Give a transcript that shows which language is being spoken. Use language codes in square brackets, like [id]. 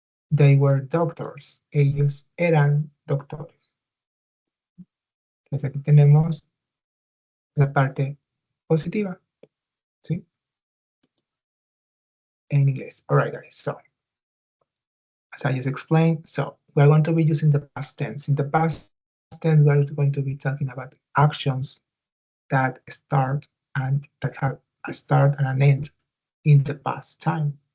[en] They were doctors, [es] ellos eran doctores. Entonces aquí tenemos la parte positiva, ¿sí? En inglés. [en] All right, guys, so as I just explained, so we're going to be using the past tense. In the past tense, we're going to be talking about actions that start and that have a start and an end in the past time.